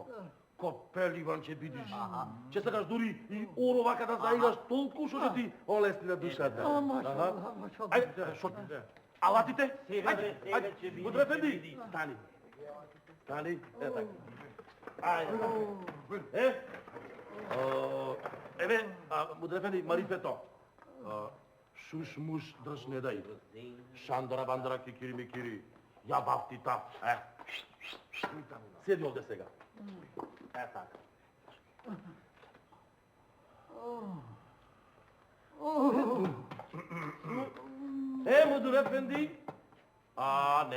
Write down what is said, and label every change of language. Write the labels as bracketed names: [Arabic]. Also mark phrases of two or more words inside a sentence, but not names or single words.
[Macedonian] Ко пеливан ќе видиш. Ќе сакаш дури и оро вака да заиграш толку што ќе ти олесни на душата. Maşallah. Ајде, шо? Алатите? Сега ќе видиш, Мудур Ефенди, стани. Стани, е така. Ајде. Еве, Мудур Ефенди, марифето. [Bulgarian] Шуш муш дръж не дай. Шандара бандара кикири микири. [Macedonian] Я бав ти тап. Седи овде сега. Така. Мудур ефенди. Не.